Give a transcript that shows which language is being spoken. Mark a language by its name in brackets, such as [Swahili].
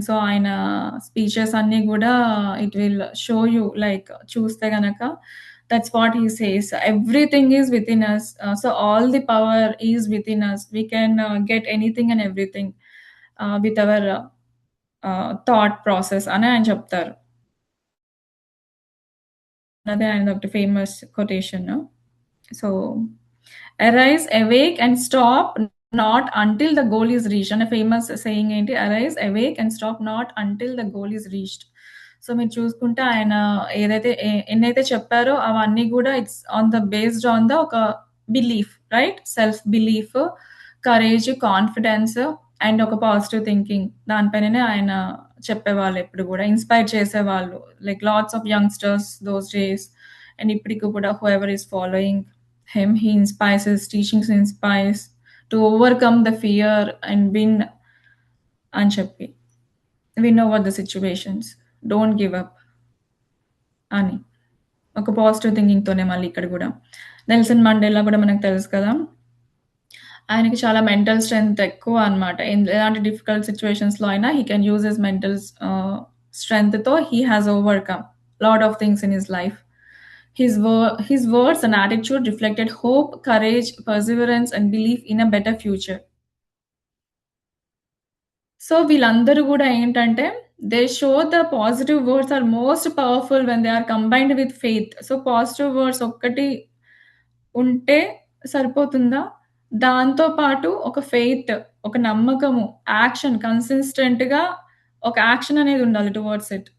[English] So [Telugu] ఆయన speeches అన్నీ గూడా [English] it will show you like [Telugu] చూస్తే గనక [English] that's what he says. Everything is within us. So all the power is within us. We can get anything and everything with our thought process [Telugu] అని ఆయన చెప్తారు. అదే ఆయనదొకటి famous quotation. [English] So, "arise, awake and stop not until the goal is reached" అనే famous saying ఏంటి? "Arise, awake and stop not until the goal is reached." [Telugu] So, మీరు చూసుకుంటే ఆయన ఏదైతే ఎన్నైతే చెప్పారో అవన్నీ గూడా [English] It's on the based on the ఒక belief right? [Telugu] Self belief, courage, confidence and ఒక పాజిటివ్ థింకింగ్ దానిపైననే ఆయన చెప్పేవాళ్ళు ఎప్పుడు గూడా. ఇన్‌స్పైర్ చేసేవాళ్ళు. [English] Like lots of youngsters those days and ఇప్పటికి కూడా whoever is following him, he inspires, his teachings inspires to overcome the fear and win అని చెప్పి. Win over the situations. Don't give up అని. [Telugu] ఒక పాజిటివ్ థింకింగ్‌తోనే మళ్ళీ ఇక్కడ గూడా. నెల్సన్ మండేలా గూడా మనకు తెలుసు కదా! ఆయనకి చాలా మెంటల్ స్ట్రెంత్ ఎక్కువ అన్నమాట. ఎలాంటి డిఫికల్ట్ సిట్యుయేషన్స్‌లో అయినా [English] He can use his mental స్ట్రెంగ్త్‌తో he has overcome lot of things in his life. His words and attitude reflected hope, courage, perseverance, and belief in a better future. [Telugu] So, వీళ్ళందరూ గూడా ఏంటంటే, [English] They show the positive words are most powerful when they are combined with faith. [Telugu] So, positive words ఒక్కటి ఉంటే సరిపోతుందా? దాంతో పాటు ఒక faith, ఒక నమ్మకము, కన్సిస్టెంట్‌గా ఒక యాక్షన్ అనేది ఉండాలి టువర్డ్స్ ఇట్.